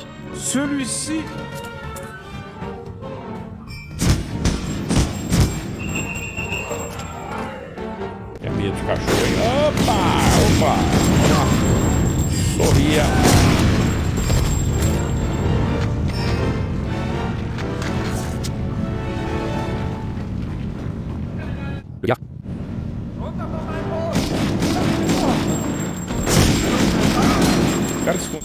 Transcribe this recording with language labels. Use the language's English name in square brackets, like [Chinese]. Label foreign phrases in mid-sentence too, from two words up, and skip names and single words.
[French] Celui-ci. [Portuguese] Tem medo de cachorro, hein? Opa! Opa! Sorria. [French] Le gars. [Portuguese] Cara, se con-